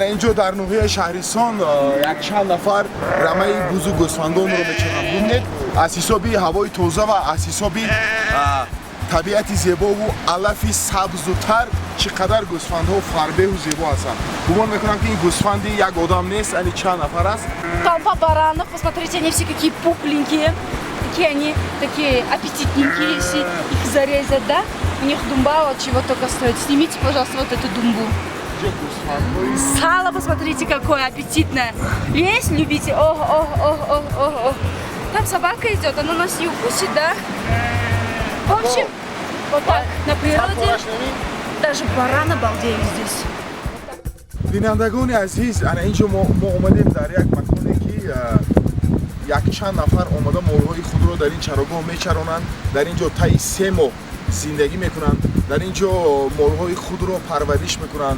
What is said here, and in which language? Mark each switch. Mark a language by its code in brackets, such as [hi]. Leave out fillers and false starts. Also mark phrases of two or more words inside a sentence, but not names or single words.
[tg] инҷо дар ноҳияи Шахристон як чанд нафар рамаи бузу гӯсфандонро мечунанд. бинед аз ҳисоби ҳавои тоза ва аз ҳисоби табиати зебову алафи сабзу тар чӣ қадар гӯсфандҳо фарбеҳу зебо ҳастанд. гумон мекунам ки ин гӯсфанди як одам нест, ани чанд нафар аст. [ru] Толпа баранов, посмотрите, они все какие пухленькие, какие они такие аппетитненькие, если их зарезать, да? У них думба вот чего только стоит. Снимите, пожалуйста, вот эту думбу. Сало, посмотрите, какое аппетитное. Есть, любите? Ох. Там собака идет, она нас не укусит, да? В общем, вот так, на природе даже баран обалдеет здесь. [tg] бинандагони азиз, ана инҷо мо омадем дар як маконе ки як чанд нафар омада молҳои худро дар ин чарогоҳ мечаронанд. дар ин ҷо таи 3 моҳ зиндагӣ мекунанд. дар ин ҷо молҳои худро парвариш мекунанд.